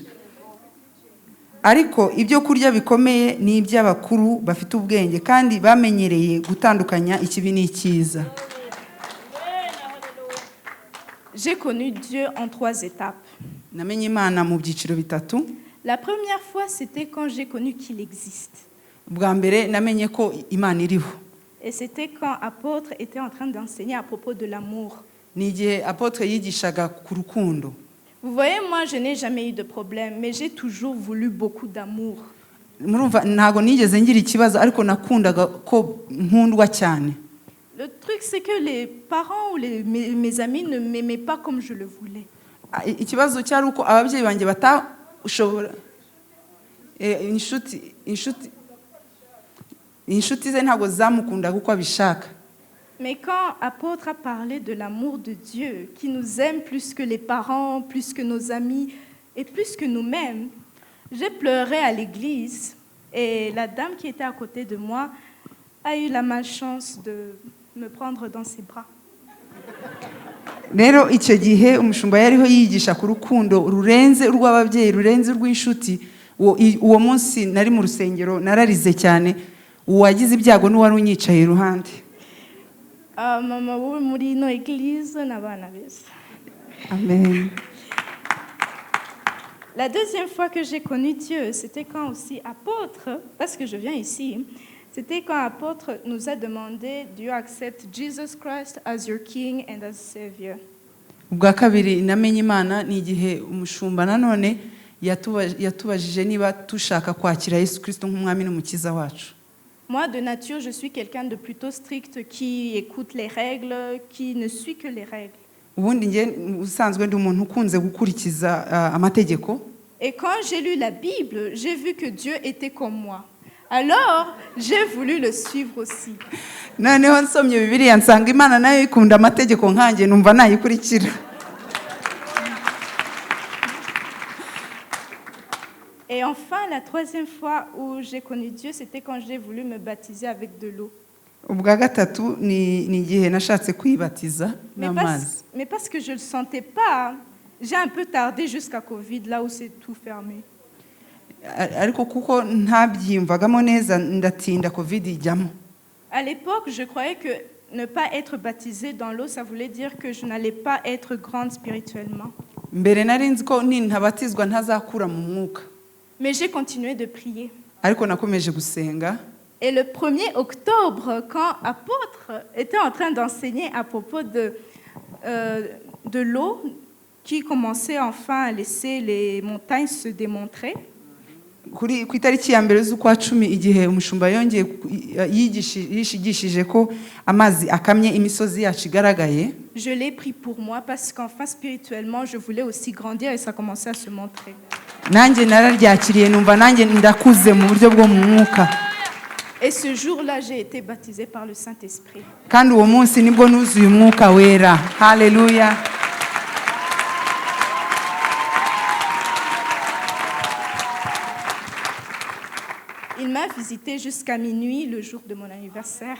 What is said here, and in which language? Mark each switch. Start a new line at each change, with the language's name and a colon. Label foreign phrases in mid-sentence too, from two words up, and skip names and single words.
Kinyarwanda: Ariko ibyo kurya bikomeye ni iby'abakuru bafite ubwenge kandi bamenyereye gutandukanya ikibi n'icyiza.
French: J'ai connu Dieu en 3 étapes.
Kinyarwanda: Namenye Imana mu byiciro bitatu.
French: La première fois, c'était quand j'ai connu qu'il existe.
Kinyarwanda: Bwa mbere namenye ko Imana iriho.
French: Et c'était quand apôtre était en train d'enseigner à propos de l'amour.
Kinyarwanda: Ni igihe apôtre yigishaga ku rukundo.
French: Vous voyez, moi, je n'ai jamais eu de problème, mais j'ai toujours voulu beaucoup d'amour.
Kinyarwanda: Murumva ntago nigeze ngira ikibazo ariko nakundaga ko nkundwa cyane.
French: Le truc, c'est que les parents ou mes amis ne m'aimaient pas comme je le voulais.
Kinyarwanda: Ikibazo cyari uko ababyeyi banjye batashobora inshuti ze ntago zamukundaga uko abishaka.
French: Mais quand apôtre a parlé de l'amour de Dieu, qui nous aime plus que les parents, plus que nos amis et plus que nous-mêmes, j'ai pleuré à l'église et la dame qui était à côté de moi a eu la malchance de me prendre dans ses bras.
Kinyarwanda: Rero icyo gihe umushumba yariho yigisha ku rukundo rurenze urw'ababyeyi rurenze urw'inshuti. Uwo munsi nari mu rusengero nararize cyane, uwagize ibyago n'uwari unyicaye iruhande. Mama wo muri no église n'abana beza. Amen.
French: La deuxième fois que j'ai connu Dieu, c'était quand aussi apôtre, parce que je viens ici, c'était quand apôtre nous a demandé,
English: do you accept Jesus Christ as your King and as Savior?
Kinyarwanda: Ubwa kabiri namenye Imana ni igihe umushumba nanone yatubajije niba tushaka kwakira Yesu Kristo nk'umwami n'umukiza wacu.
French: Moi, de nature, je suis quelqu'un de plutôt strict qui écoute les règles, qui ne suit que les règles.
Kinyarwanda: Ubundi nge usanzwe ndi umuntu ukunze gukurikiza amategeko.
French: Et quand j'ai lu la Bible, j'ai vu que Dieu était comme moi. Alors, j'ai voulu le suivre aussi.
Kinyarwanda: Noneho nsomye Bibiliya nsanga Imana nayo ikunda amategeko nkanjye numva nayikurikira.
French: Et enfin, la troisième fois où j'ai connu Dieu, c'était quand j'ai voulu me baptiser avec de l'eau.
Kinyarwanda: ubwa gatatu ni igihe nashatse kwibatiza n'amazi.
French: Mais parce que je ne le sentais pas, j'ai un peu tardé jusqu'à Covid, là où c'est tout fermé.
Kinyarwanda: Ariko kuko ntabyiyumvagamo neza ndatinda covid ijyamo.
French: À l'époque, je croyais que ne pas être baptisée dans l'eau, ça voulait dire que je n'allais pas être grande spirituellement.
Kinyarwanda: Mbere nari nzi ko nintabatizwa ntazakura mu mwuka.
French: Mais j'ai continué de prier.
Kinyarwanda: Ariko nakomeje gusenga.
French: Et le 1er octobre, quand apôtre était en train d'enseigner à propos de l'eau qui commençait enfin à laisser les montagnes se démontrer,
Kinyarwanda: Ku itariki ya mbere z'ukwa 10 igihe umushumba yongeye yigishije ko amazi akamye imisozi yacu igaragaye,
French: je l'ai pris pour moi parce qu'enfin spirituellement je voulais aussi grandir et ça commençait à se montrer.
Kinyarwanda: nanjye nararyakiriye numva nanjye ndakuze mu buryo bwo mu mwuka.
French: Et ce jour-là, j'ai été baptisée par le Saint-Esprit.
Kinyarwanda: Kandi uwo munsi nibwo nuzuye umwuka wera. Haleluya.
French: Il m'a visité jusqu'à minuit le jour de mon anniversaire.